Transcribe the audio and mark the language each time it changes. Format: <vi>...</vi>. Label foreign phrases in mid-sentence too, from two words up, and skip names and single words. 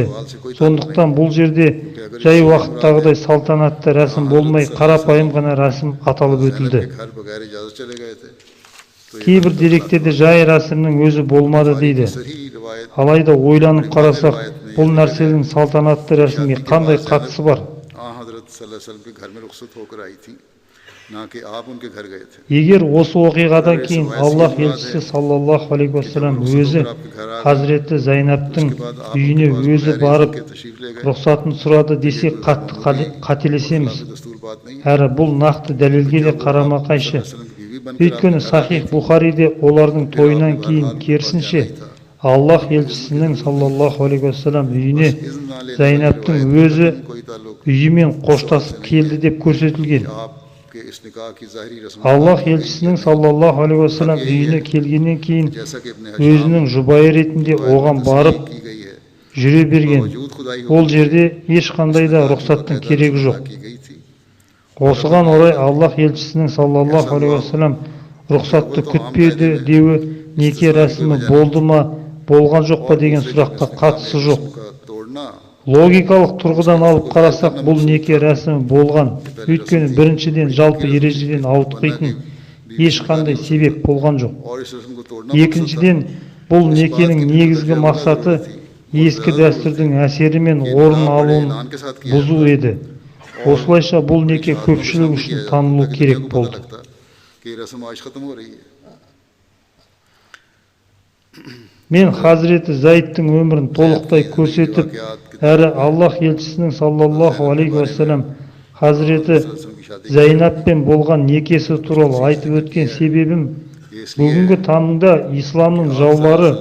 <kk>Сондықтан бұл жерде жай уақыттағыдай салтанатты рәсім болмай қарапайым ғана рәсім аталып өтілді.</kk> <hi>घर बगैर इजाजत चले गए थे तो</hi> <kk>Кейбір деректерде жай рәсімнің өзі болмады дейді.</kk> <hi>सही रिवायत</hi> <kk>Алайда ойланып қарасақ, бұл нәрсенің салтанатты рәсімге қандай қатысы бар?</kk> <hi>हजरत</hi> <ar>صلى الله عليه وسلم</ar> <hi>के घर में रुखसत होकर आई थी ना कि आप उनके घर गए थे</hi> <kk>Егер осы оқиғадан кейін Аллах елшісі</kk> <ar>صلى الله عليه وسلم</ar> <kk>өзі Хазіреті Зайнаптың үйіне өзі барып</kk> <hi>तशरीफ ले गए</hi> <kk>рұқсатын сұрады десе қатты қателесеміз.</kk> <hi>दस्तूर बात नहीं</hi> <kk>Әрі бұл нақты дәлелге де қарама қайшы.</kk> <hi>वसल्लम की बीवी बनकर</hi> <kk>Өйткені Сахих Бухариде олардың тойынан кейін керісінше Аллах елшісінің</kk> <ar>صلى الله عليه وسلم</ar> <kk>үйіне Зайнаптың өзі</kk> <hi>कोई ताल्लुक</hi> <kk>үйімен қоштасып келді деп көрсетілген.</kk> <hi>आपके इस निकाह की ज़ाहिरी रस्म</hi> <kk>Аллах елшісінің</kk> <ar>صلى الله عليه وسلم</ar> <kk>үйіне келгеннен кейін</kk> <hi>जैसा कि अपने</hi> <kk>өзінің жұбайы ретінде оған барып</kk> <hi>की गई है</hi> <kk>жүре берген.</kk> <hi>वजूद खुदाई</hi> <kk>Ол жерде ешқандай да рұқсаттың керегі жоқ.</kk> <hi>की गई थी</hi> <kk>Осыған орай Аллах елшісінің</kk> <ar>صلى الله عليه وسلم</ar> <kk>рұқсатты күтпеді деуі неке рәсімі болды ма, болған жоқ па деген сұраққа қатысы жоқ.</kk> <hi>का तोड़ना</hi> <kk>Логикалық тұрғыдан алып қарасақ, бұл неке рәсімі болған. Өйткені біріншіден жалпы ережеден ауытқитын ешқандай себеп болған жоқ.</kk> <hi>और इस रस्म को तोड़ना</hi> <kk>Екіншіден, бұл некенің негізгі мақсаты ескі дәстүрдің әсері мен орын алуын бұзу еді. Осылайша бұл неке көпшілік үшін танылу керек болды.</kk> <hi>लगता कि ये रस्म आज खत्म हो रही है</hi> <kk>Мен Хазіреті Зайдтың өмірін толықтай көрсетіп, әрі Аллах елшісінің</kk> <ar>صلى الله عليه وسلم</ar> <kk>Хазіреті Зайнаппен болған некесі туралы айтып өткен себебім, бүгінгі таңда исламның жаулары</kk>